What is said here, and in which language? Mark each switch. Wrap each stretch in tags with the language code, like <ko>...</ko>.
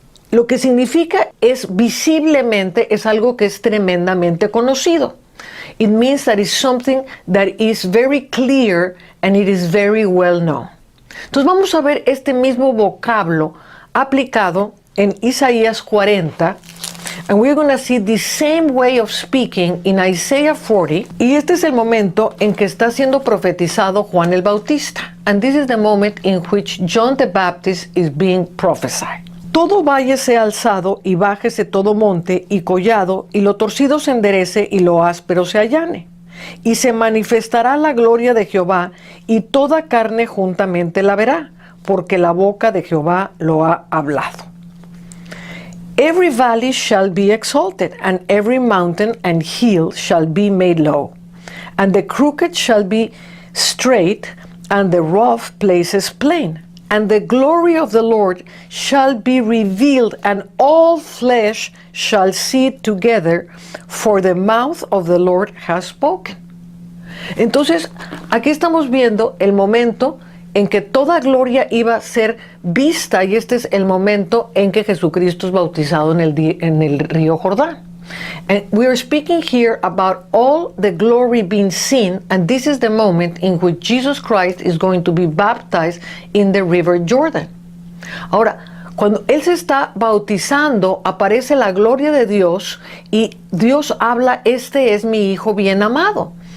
<es>Lo que significa es visiblemente, es algo que es tremendamente conocido.</es> <en>It means that it's something that is very clear and it is very well known.</en> <es>Entonces vamos a ver este mismo vocablo aplicado en Isaías 40.</es> <en>And we're going to see the same way of speaking in Isaiah 40.</en> <es>Y este es el momento en que está siendo profetizado Juan el Bautista.</es> <en>And this is the moment in which John the Baptist is being prophesied.</en> <es>Todo valle sea alzado y bájese todo monte y collado, y lo torcido se enderece y lo áspero se allane. Y se manifestará la gloria de Jehová, y toda carne juntamente la verá, porque la boca de Jehová lo ha hablado.</es> <en>Every valley shall be exalted, and every mountain and hill shall be made low, and the crooked shall be straight, and the rough places plain. And the glory of the Lord shall be revealed, and all flesh shall see it together, for the mouth of the Lord has spoken.</en> <es>Entonces, aquí estamos viendo el momento en que toda gloria iba a ser vista, y este es el momento en que Jesucristo es bautizado en el río Jordán.</es> <en>And we are speaking here about all the glory being seen, and this is the moment in which Jesus Christ is going to be baptized in the river Jordan.</en> <es>Ahora, cuando Él se está bautizando, aparece la gloria de Dios y Dios habla, este es mi Hijo bien amado.</es>